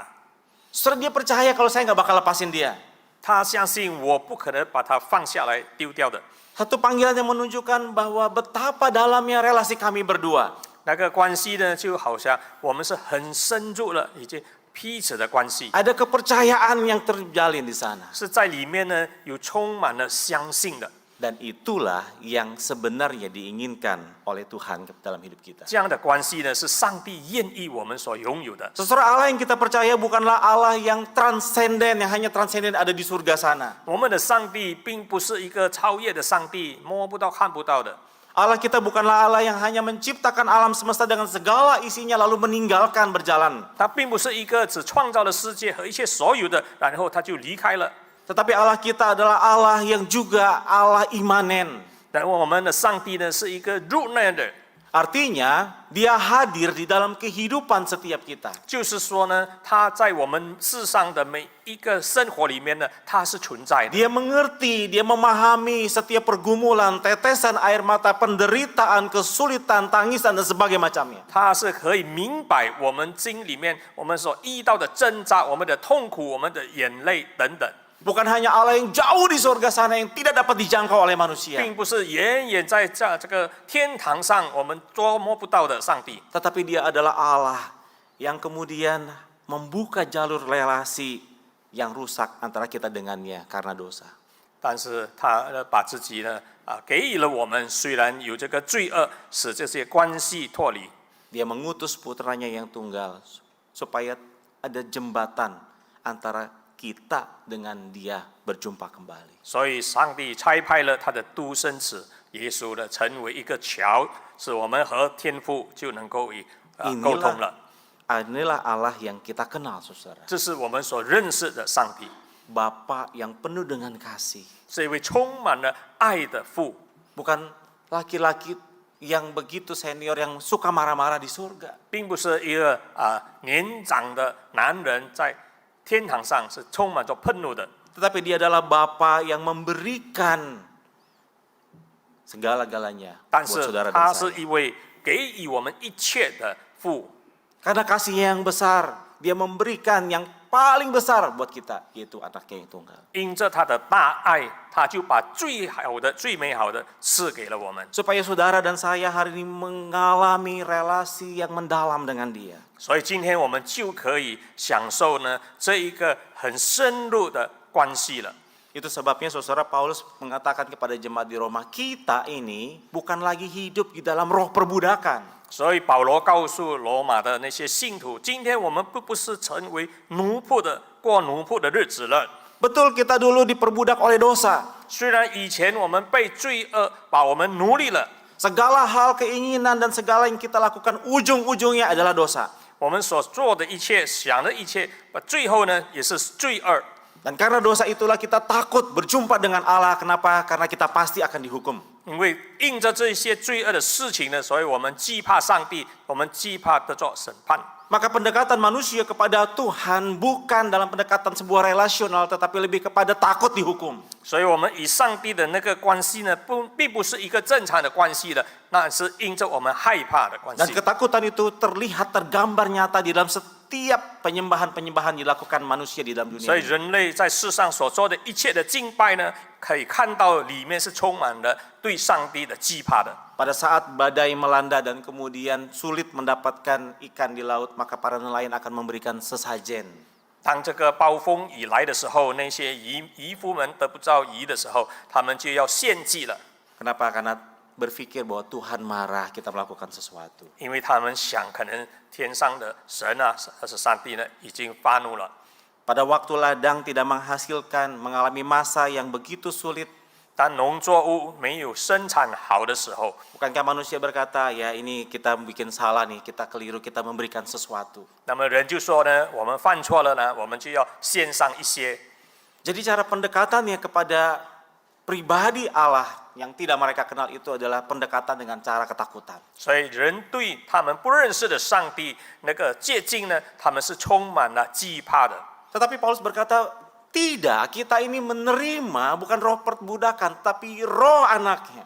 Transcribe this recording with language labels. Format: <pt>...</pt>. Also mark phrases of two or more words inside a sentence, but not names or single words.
<id>Saudara, dia percaya kalau saya nggak bakal lepasin dia.</id> <zh>他相信我不可能把他放下来丢掉的。</zh> <id>Satu panggilan yang menunjukkan bahwa betapa dalamnya relasi kami berdua.</id> <zh>那个关系呢，就好像我们是很深入了，已经彼此的关系，</zh> <id>Ada kepercayaan yang terjalin di sana.</id> <zh>是在里面呢有充满了相信的。</zh> <id>Dan itulah yang sebenarnya diinginkan oleh Tuhan dalam hidup kita.</id> <zh>这样的关系呢，是上帝愿意我们所拥有的。</zh> <id>Saudara, Allah yang kita percaya bukanlah Allah yang transenden, yang hanya transenden ada di surga sana.</id> <zh>我们的上帝并不是一个超越的上帝，摸不到、看不到的。</zh> <id>Allah kita bukanlah Allah yang hanya menciptakan alam semesta dengan segala isinya lalu meninggalkan berjalan.</id> <zh>他并不是一个只创造了世界和一切所有的，然后他就离开了。</zh> <id>Tetapi Allah kita adalah Allah yang juga Allah imanen.</id> <zh>然后我们的上帝呢，是一个入内的，</zh> <id>Artinya dia hadir di dalam kehidupan setiap kita.</id> <zh>就是说呢，他在我们世上的每一个生活里面呢，他是存在的。</zh> <id>Dia mengerti, dia memahami setiap pergumulan, tetesan air mata, penderitaan, kesulitan, tangisan, dan sebagainya macamnya.</id> <zh>他是可以明白我们心里面我们所遇到的挣扎、我们的痛苦、我们的眼泪等等，</zh> <id>Bukan hanya Allah yang jauh di surga sana yang tidak dapat dijangkau oleh manusia.</id> <zh>并不是远远在这个天堂上我们捉摸不到的上帝，</zh> <id>Tetapi dia adalah Allah yang kemudian membuka jalur relasi yang rusak antara kita dengannya karena dosa.</id> <zh>但是他把自己呢给予了我们，虽然有这个罪恶，使这些关系脱离。</zh> <id>Dia mengutus putranya yang tunggal supaya ada jembatan antara kita dengan dia berjumpa kembali.</id> <zh>所以上帝差派了他的独生子耶稣呢，成为一个桥，使我们和天父就能够沟通了。</zh> <id>Inilah Allah yang kita kenal, saudara.</id> <zh>这是我们所认识的上帝，</zh> <id>Bapa yang penuh dengan kasih.</id> <zh>是一位充满了爱的父，</zh> <id>Bukan laki-laki yang begitu senior yang suka marah-marah di surga.</id> <zh>并不是一个年长的男人在天堂上是充满着愤怒的，</zh> <id>Tetapi dia adalah Bapa yang memberikan segala-galanya</id> <zh>但</zh> <id>buat</id> <zh>是</zh> <id>saudara</id> <zh>他</zh> <id>dan</id> <zh>是</zh> <id>saya.</id> <zh>一位给予我们一切的父。</zh> <id>Karena kasihnya yang besar, dia memberikan yang paling besar buat kita, yaitu anaknya yang tunggal.</id> <zh>因着他的大爱，他就把最好的、最美好的赐给了我们，</zh> <id>Supaya saudara dan saya hari ini mengalami relasi yang mendalam dengan dia.</id> <zh>所以今天我们就可以享受呢这一个很深入的关系了。</zh> <id>Itu sebabnya saudara Paulus mengatakan kepada jemaat di Roma, kita ini bukan lagi hidup di dalam roh perbudakan.</id> <zh>所以保罗告诉罗马的那些信徒，今天我们不是成为奴仆的，过奴仆的日子了。</zh> <id>Betul kita dulu diperbudak oleh dosa.</id> <zh>虽然以前我们被罪恶把我们奴隶了，</zh> <id>Segala hal keinginan dan segala yang kita lakukan ujung-ujungnya adalah dosa.</id> <zh>我们所做的一切、想的一切，最后呢也是罪恶。</zh> <id>Dan karena dosa itulah kita takut berjumpa dengan Allah. Kenapa? Karena kita pasti akan dihukum.</id> <zh>因为因着这些罪恶的事情呢，所以我们惧怕上帝，我们惧怕得做审判。</zh> <id>Maka pendekatan manusia kepada Tuhan bukan dalam pendekatan sebuah relasional, tetapi lebih kepada takut dihukum.</id> <zh>所以我们与上帝的那个关系呢，并不是一个正常的关系的，那是因着我们害怕的关</zh> <id>Dan</id> <zh>系。</zh> <id>ketakutan itu terlihat tergambar nyata di dalam setiap penyembahan-penyembahan dilakukan manusia di dalam</id> <zh>所以</zh> <id>dunia ini.</id> <zh>人类在世上所做的一切的敬拜呢，可以看到里面是充满了对上帝的惧怕的。</zh> <id>Pada saat badai melanda dan kemudian sulit mendapatkan ikan di laut, maka para nelayan akan memberikan sesajen.</id> <zh>当这个暴风雨来的时候，那些渔夫们得不到鱼的时候，他们就要献祭了，</zh> <id>Kenapa? Karena berpikir bahwa Tuhan marah kita melakukan sesuatu.</id> <zh>因为他们想，可能天上的神啊，还是上帝呢，已经发怒了。</zh> <id>Pada waktu ladang tidak menghasilkan, mengalami masa yang begitu sulit,</id> <zh>当农作物没有生产好的时候，</zh> <id>bukankah manusia berkata, ya ini kita bikin salah nih, kita keliru, kita memberikan sesuatu.</id> <zh>那么人就说呢，我们犯错了呢，我们就要献上一些。</zh> <id>Jadi cara pendekatannya kepada pribadi Allah yang tidak mereka kenal itu adalah pendekatan dengan cara ketakutan.</id> <zh>所以人对他们不认识的上帝那个接近呢，他们是充满了惧怕的。</zh> <id>Tetapi Paulus berkata, tidak, kita ini menerima bukan roh perbudakan, tapi roh anaknya.</id>